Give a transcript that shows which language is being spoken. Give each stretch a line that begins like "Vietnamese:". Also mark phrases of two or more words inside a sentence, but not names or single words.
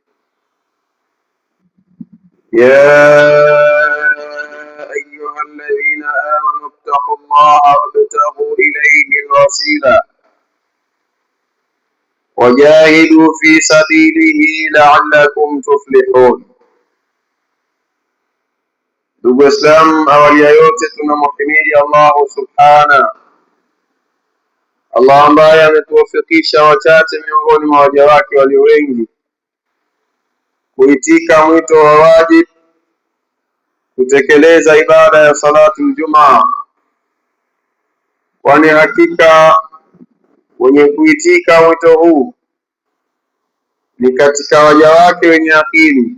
Arabic: يا أيها الذين آمنوا اتقوا الله وابتغوا إليه الوسيلة وجاهدوا في سبيله لعلكم تفلحون.
Swahili: Ndugu Islam, awali ya yote tunamhimidi Allah subhana, Allah ambaye ametuwafikisha wachache miongoni mwa waja wake walio wengi kuitika mwito wa wajib kutekeleza ibada ya salatu Ijumaa, kwani hakika wenye kuitika mwito huu ni katika waja wake wenye akili.